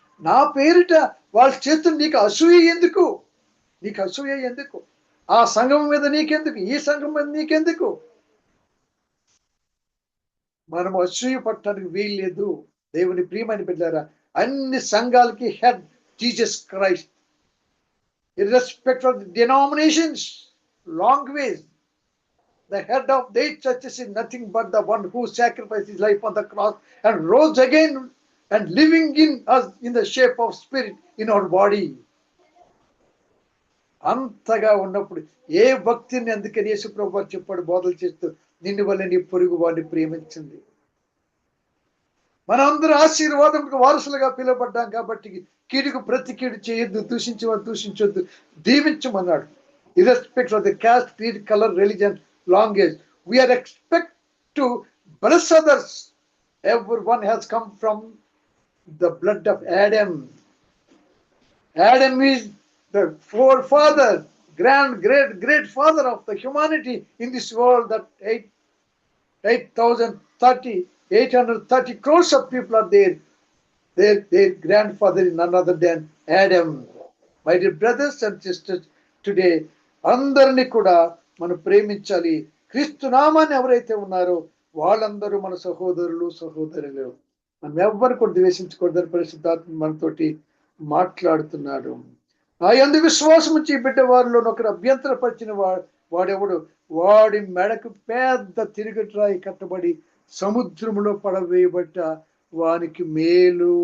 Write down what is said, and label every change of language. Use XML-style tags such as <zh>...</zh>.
<te>నా పేరిట వాళ్ళు చేస్తున్న నీకు అసూయ ఎందుకు? నీకు అసూయ ఎందుకు? ఆ సంఘం మీద నీకెందుకు? ఈ సంఘం మీద నీకెందుకు? మనం అసూయ పట్టడానికి వీల్లేదు. దేవుని ప్రియమైన బిడ్డారా, అన్ని సంఘాలకి head Jesus Christ.</te> <en>Irrespective of the denominations, language, the head of the churches is nothing but the one who sacrificed his life on the cross and rose again and living in us in the shape of spirit in our body.</en> <te>అంతగా ఉన్నప్పుడు ఏ భక్తిని, అందుకని యేసు ప్రభువు చెప్పాడు బోధలు చేస్తూ, నిన్ను వల్ల నీ పొరుగు వాడిని ప్రేమించింది. మనందరూ ఆశీర్వాదంకు వారసులుగా పిలువబడ్డాం కాబట్టి కీడుకు ప్రతి కీడు చేయొద్దు, దూషించొద్దు, దీవించమన్నాడు.</te> <en>Irrespective of the caste, creed, color, religion, language, we are expect to bless others. Everyone has come from the blood of Adam. Adam is the forefather, great father of the humanity in this world. That 830 crores of people are there. Their grandfather is none other than Adam. My dear brothers and sisters, today</en> <te>అందరినీ కూడా మనం ప్రేమించాలి. క్రీస్తు నామాన్ని ఎవరైతే ఉన్నారో వాళ్ళందరూ మన సహోదరులు. మనం ఎవ్వరు కూడా ద్వేషించకూడదని పరిశుద్ధాత్మ మనతోటి మాట్లాడుతున్నాడు. ఆ యందు విశ్వాసం ఉంచి బిడ్డ వారిలో ఒకరు అభ్యంతరపరిచిన వాడెవడు, వాడి మెడకు పెద్ద తిరుగట్రాయి కట్టబడి సముద్రంలో పడవేయబట్ట వానికి మేలు.</te>